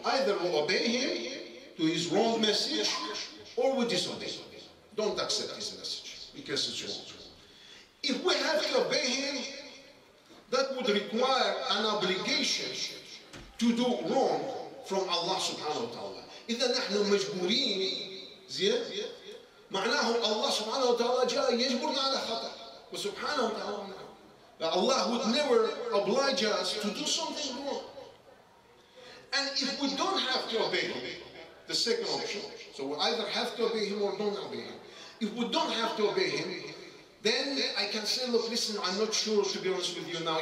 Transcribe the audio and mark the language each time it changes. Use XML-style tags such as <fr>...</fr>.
<en>Either we obey him to his wrong message, or we disobey him. Don't accept his message, because it's wrong. If we have to obey him, that would require an obligation to do wrong from Allah subhanahu wa ta'ala.</en> <ar>إذا نحن مجبورين زين معناه الله سبحانه وتعالى جاء يجبرنا على خطأ وسبحانه وتعالى.</ar> <en>Allah would never oblige us to do something wrong. And if we don't have to obey him, the second option, so we either have to obey him or don't obey him. If we don't have to obey him, then I can say, look, listen, I'm not sure, to be honest with you now.</en>